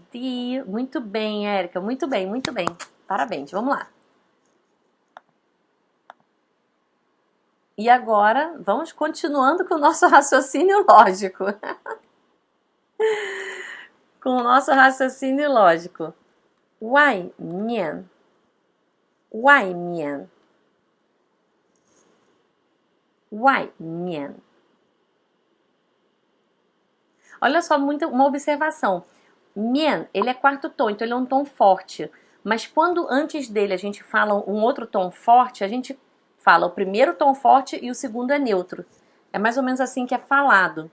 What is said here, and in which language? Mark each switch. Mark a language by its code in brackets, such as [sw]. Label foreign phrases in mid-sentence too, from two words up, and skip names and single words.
[pt] Muito bem, Érica, muito bem, muito bem. Parabéns, vamos lá. E agora, vamos continuando com o nosso raciocínio lógico. Com o nosso raciocínio lógico. [zh] 外面，外面，外面. [pt] Olha só, uma observação. Mian, ele é quarto tom, então ele é um tom forte. Mas quando antes dele a gente fala um outro tom forte, a gente fala o primeiro tom forte e o segundo é neutro. É mais ou menos assim que é falado.